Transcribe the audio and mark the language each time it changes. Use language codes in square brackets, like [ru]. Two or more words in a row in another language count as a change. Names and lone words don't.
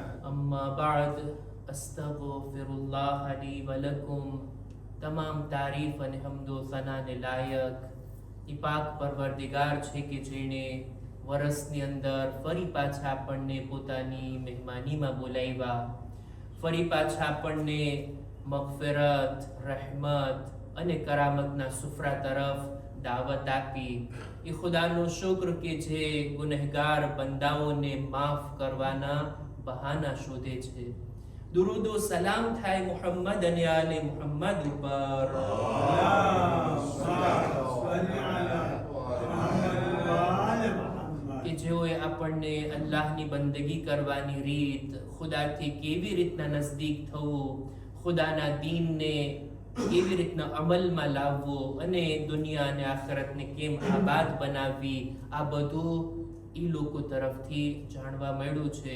[ar] أما بعد أستغفر الله لي ولكم. [gu] તમામ તારીફ અને હમદો સનાને લાયક એ પાક પરવરદિગાર છે કે જેણે વર્ષની અંદર ફરી પાછા આપણને પોતાની મહેમાનીમાં બોલાવ્યા, ફરી પાછા આપણને મગફિરત, રહેમત અને કરામતના સુફરા તરફ દાવત આપી। એ ખુદાનો શુક્ર કે જે ગુનેહગાર બંદાઓને માફ કરવાના બહાના શોધે છે। દુરૂદ વ સલામ થાય મુહમ્મદ અને આલે મુહમ્મદ ઉપર કે જેઓએ આપણને અલ્લાહની બંદગી કરવાની રીત, ખુદાથી કેવી રીતના નજદીક થવું, ખુદાના દીનને કેવી રીતના અમલમાં લાવવો અને દુનિયા અને આખિરતને કેમ આબાદ બનાવવી, આ બધું એ લોકો તરફથી જાણવા મળ્યું છે।